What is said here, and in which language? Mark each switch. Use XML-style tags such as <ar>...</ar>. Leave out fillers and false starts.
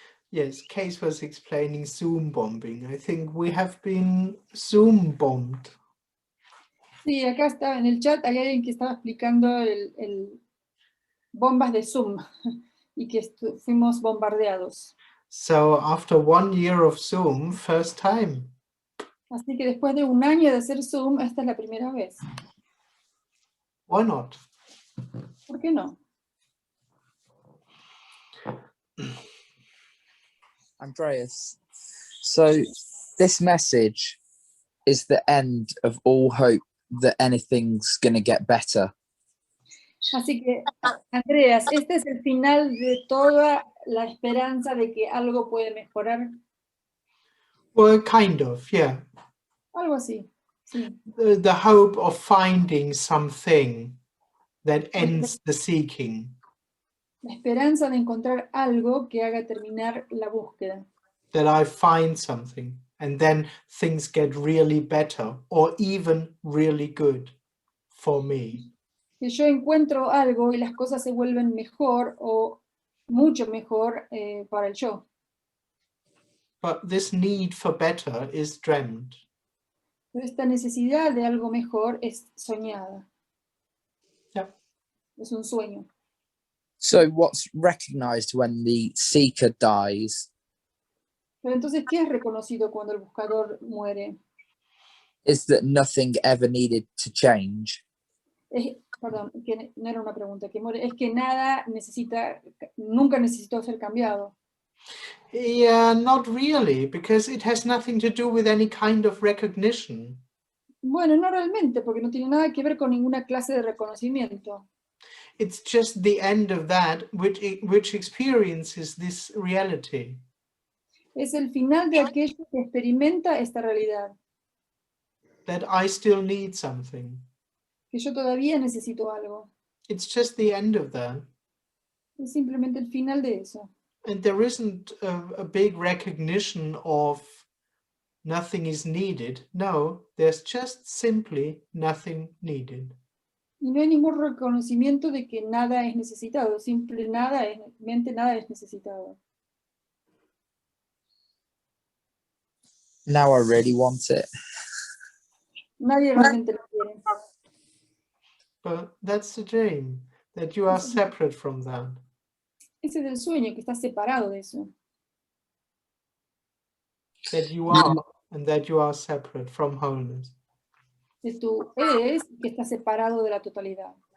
<en>Yes, Case was explaining Zoom bombing. I think we have been Zoom bombed.</en> <es>Sí, acá está en el chat, hay alguien que estaba explicando el bombas de Zoom y que fuimos bombardeados.</es> <en>So after 1 year of Zoom, first time.</en> <es>Así que después de un año de hacer Zoom, esta es la primera vez.</es> <en>Why not?</en> <es>¿Por qué no?</es> <en>Andreas, so this message is the end of all hope that anything's going to get better.</en> <es>Así que, Andreas, este es el final de toda la esperanza de que algo puede mejorar.</es> <en>Well, kind of, yeah.</en> <es>Algo así, sí.</es> <en>The hope of finding something that ends the seeking.</en> <es>La esperanza de encontrar algo que haga terminar la búsqueda.</es> <en>That I find something and then things get really better or even really good for me.</en> <es>Que yo encuentro algo y las cosas se vuelven mejor o mucho mejor para el yo.</es> <en>But this need for better is dreamt.</en> <es>Pero esta necesidad de algo mejor es soñada.</es> <en>Yep.</en> <es>Es un sueño.</es> <en>So what's recognized when the seeker dies?</en> <es>Pero entonces, ¿qué es reconocido cuando el buscador muere?</es> <en>Is that nothing ever needed to change.</en> <es>Perdón, que no era una pregunta, que muere, es que nada nunca necesitó ser cambiado.</es> <en>Yeah, not really, because it has nothing to do with any kind of recognition.</en> <es>Bueno, no realmente, porque no tiene nada que ver con ninguna clase de reconocimiento.</es> <en>It's just the end of that which experiences this reality.</en> <es>Es el final de aquello que experimenta esta realidad,</es> <en>That I still need something.</en> <es>que yo todavía necesito algo.</es> <en>It's just the end of that.</en> <es>Es simplemente el final de eso.</es> <en>And there isn't a big recognition of nothing is needed. No, there's just simply nothing needed.</en> <es>Y no hay ningún reconocimiento de que nada es necesitado, simplemente nada es necesitado.</es> <en>Now I really want it.</en> <es>Nadie realmente lo quiere.</es> <en>But that's the dream, that you are separate from that.</en> <es>Ese es el sueño, que estás separado de eso.</es> <en>That you are, and that you are separate from wholeness.</en> <es>Que tú eres, que estás separado de la totalidad.</es>